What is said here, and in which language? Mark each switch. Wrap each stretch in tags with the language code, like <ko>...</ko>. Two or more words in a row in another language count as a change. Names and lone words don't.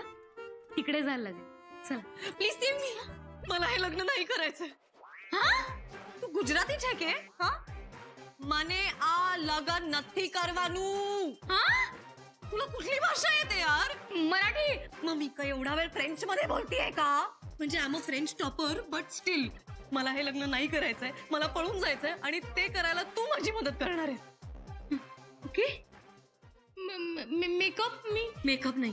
<mr>तिकडे जायला लागेल. चला प्लीज. मला हे लग्न नाही करायचं.</mr> <gu>तू ગુજરાતી છે કે? મને આ લગન નથી કરવાનું.</gu> <mr>तुला कुठली भाषा येते यार? मराठी. मम्मी काय एवढा वेळ फ्रेंच मध्ये बोलतीये का? म्हणजे</mr> <en>I am a French topper but still</en> <mr>मला हे लग्न नाही करायचंय. मला पळून जायचंय आणि ते करायला तू माझी मदत करणार आहेस. ओके. मेकअप नाही.</mr>